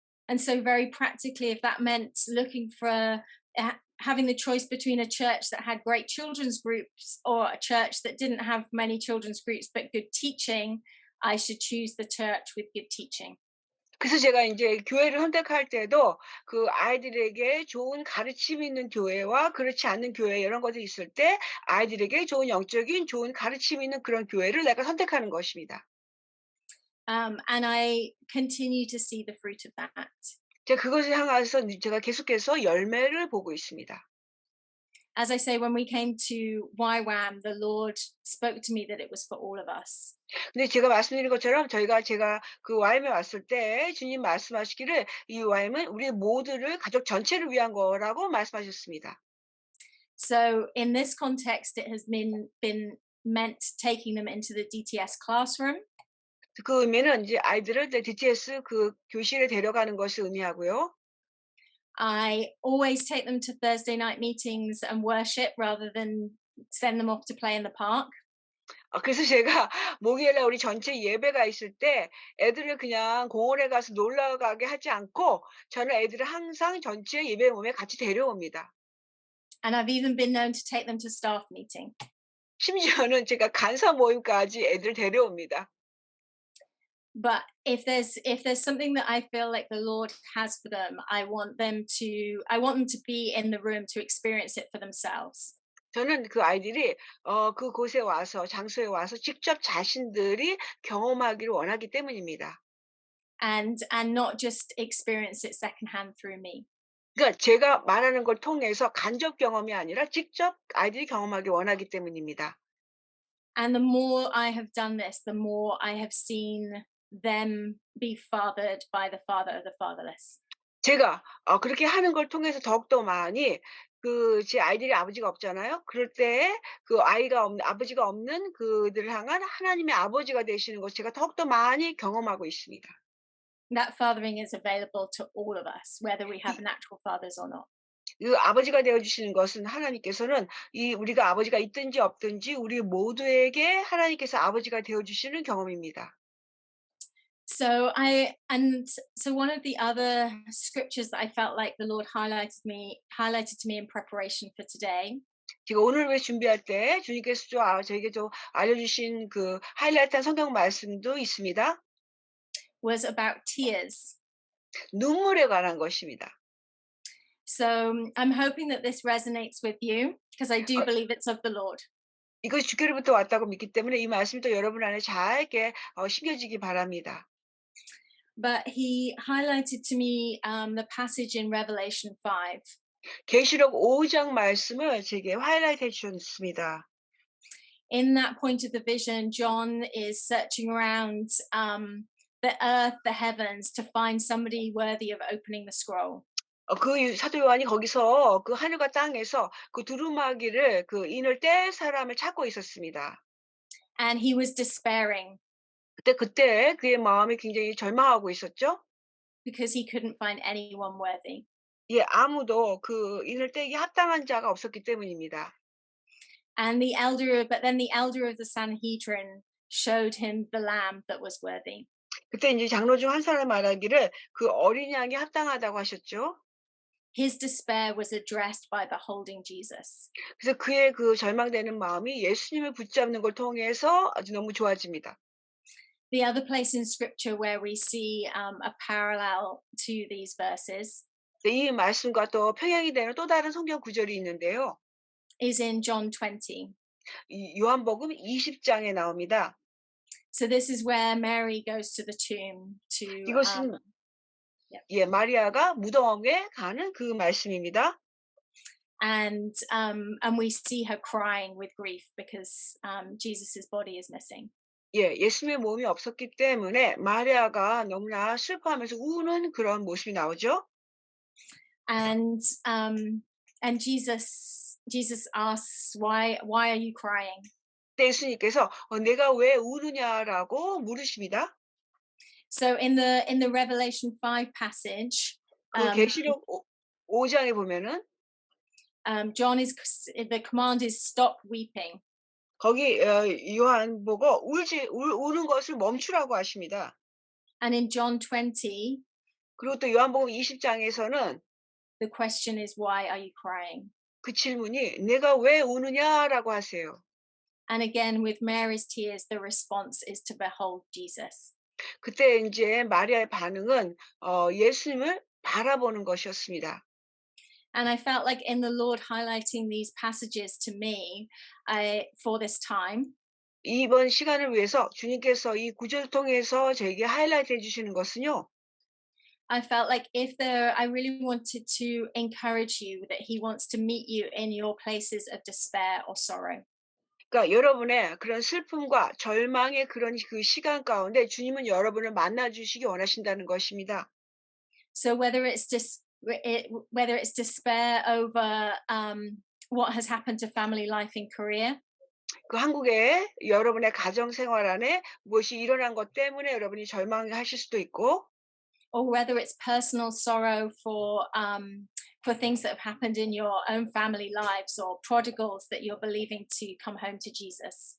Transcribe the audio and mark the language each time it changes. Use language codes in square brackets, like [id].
[en] And so, very practically, if that meant looking for having the choice between a church that had great children's groups or a church that didn't have many children's groups but good teaching, I should choose the church with good teaching. [ko] 그래서 제가 인제 교회를 선택할 때도 그 아이들에게 좋은 가르침이 있는 교회와 그렇지 않는 교회 이런 것들이 있을 때 아이들에게 좋은 영적인 좋은 가르침이 있는 그런 교회를 내가 선택하는 것입니다. [en] And I continue to see the fruit of that. [ko] 제가 그것을 향해서 제가 계속해서 열매를 보고 있습니다. [en] As I say, when we came to YWAM, the Lord spoke to me that it was for all of us. [ko] 근데 제가 말씀드린 것처럼 제가 그 YM에 왔을 때 주님 말씀하시기를 이 YM은 우리 모두를 가족 전체를 위한 거라고 말씀하셨습니다. [en] So in this context, it has been meant taking them into the DTS classroom. [ko] 그 의미는 이제 아이들을 DTS 그 교실에 데려가는 것을 의미하고요. [en] I always take them to Thursday night meetings and worship rather than send them off to play in the park. [ko] 그래서 제가 목요일 날 우리 전체 예배가 있을 때 애들을 그냥 공원에 가서 놀러 가게 하지 않고 저는 애들을 항상 전체 예배 모임에 같이 데려옵니다. [en] And I've even been known to take them to staff meeting. [ko] 심지어는 제가 간사 모임까지 애들을 데려옵니다. [en] But if there's something that I feel like the Lord has for them, I want them to be in the room to experience it for themselves. [ko] 저는 그 아이들이 그곳에 와서 장소에 와서 직접 자신들이 경험하기를 원하기 때문입니다. [en] And not just experience it secondhand through me. [ko] 그러니까 제가 말하는 걸 통해서 간접 경험이 아니라 직접 아이들이 경험하기 원하기 때문입니다. [en] And the more I have done this, the more I have seen them be fathered by the father of the fatherless. [ko] 제가 그렇게 하는 걸 통해서 더욱더 많이 제 아이들이 아버지가 없잖아요. 그럴 때 그 아버지가 없는 그들을 향한 하나님의 아버지가 되시는 것 제가 더욱더 많이 경험하고 있습니다. [en] That fathering is available to all of us, whether we have natural fathers or not. [ko] 그 아버지가 되어 주시는 것은 하나님께서는 우리가 아버지가 있든지 없든지 우리 모두에게 하나님께서 아버지가 되어 주시는 경험입니다. [en] So one of the other scriptures that I felt like the Lord highlighted to me in preparation for today [ko] 제가 오늘 왜 준비할 때 주님께서 저에게 좀 알려주신 그 하이라이트한 성경 말씀도 있습니다. [en] was about tears. [ko] 눈물에 관한 것입니다. [en] So I'm hoping that this resonates with you because I do 어, believe it's of the Lord. [ko] 이것이 주께로부터 왔다고 믿기 때문에 이 말씀이 또 여러분 안에 잘 이렇게 심겨지기 바랍니다. [en] But he highlighted to me the passage in Revelation 5. [ko] 계시록 5장 말씀을 제게 하이라이트 해주셨습니다. [en] In that point of the vision, John is searching around the earth, the heavens, to find somebody worthy of opening the scroll. [ko] 그 사도 요한이 거기서 그 하늘과 땅에서 그 두루마기를 그 인을 뗄 사람을 찾고 있었습니다. [en] And he was despairing [ko] 그때 그의 마음이 굉장히 절망하고 있었죠. [en] because he couldn't find anyone worthy. [ko] 예, 아무도 그 인을 떼기 합당한 자가 없었기 때문입니다. [en] But then the elder of the Sanhedrin showed him the lamb that was worthy. [ko] 그때 이제 장로 중 한 사람이 말하기를 그 어린 양이 합당하다고 하셨죠. [en] His despair was addressed by beholding Jesus. [ko] 그래서 그의 그 절망되는 마음이 예수님을 붙잡는 걸 통해서 아주 너무 좋아집니다. [en] The other place in scripture where we see a parallel to these verses [ko] 이 말씀과 또 평행이 되는 또 다른 성경 구절이 있는데요. [en] is in John 20. [ko] 요한복음 20장에 나옵니다. [en] So this is where Mary goes to the tomb to [ko] 이것은 예, 마리아가 무덤에 가는 그 말씀입니다. [en] And we see her crying with grief because Jesus's body is missing. [ko] 예, 예수님의 몸이 없었기 때문에 마리아가 너무나 슬퍼하면서 우는 그런 모습이 나오죠. [en] And um, and Jesus asks, why are you crying? [ko] 그때 예수님께서 내가 왜 우느냐라고 물으십니다. [en] So in the Revelation 5 passage, 그 um, [ko] 계시록 5장에 보면은 [en] John is the command is stop weeping. [ko] 거기 요한 보고 우는 것을 멈추라고 하십니다. [en] And in John 20, [ko] 그리고 또 요한복음 20장에서는 [en] the question is, why are you crying? [ko] 그 질문이 내가 왜 우느냐라고 하세요. [en] And again, with Mary's tears, the response is to behold Jesus. [ko] 그때 이제 마리아의 반응은 예수님을 바라보는 것이었습니다. [en] And I felt like in the Lord highlighting these passages to me for this time, [ko] 이번 시간을 위해서 주님께서 이 구절을 통해서 저에게 하이라이트 해주시는 것은요. [en] I felt like I really wanted to encourage you that He wants to meet you in your places of despair or sorrow. [ko] 그러니까 여러분의 그런 슬픔과 절망의 그런 그 시간 가운데 주님은 여러분을 만나 주시기 원하신다는 것입니다. [en] So whether it's despair over what has happened to family life in Korea, [ko] 그 한국의 여러분의 가정 생활 안에 무엇이 일어난 것 때문에 여러분이 절망하실 수도 있고, [en] or whether it's personal sorrow for things that have happened in your own family lives or prodigals that you're believing to come home to Jesus.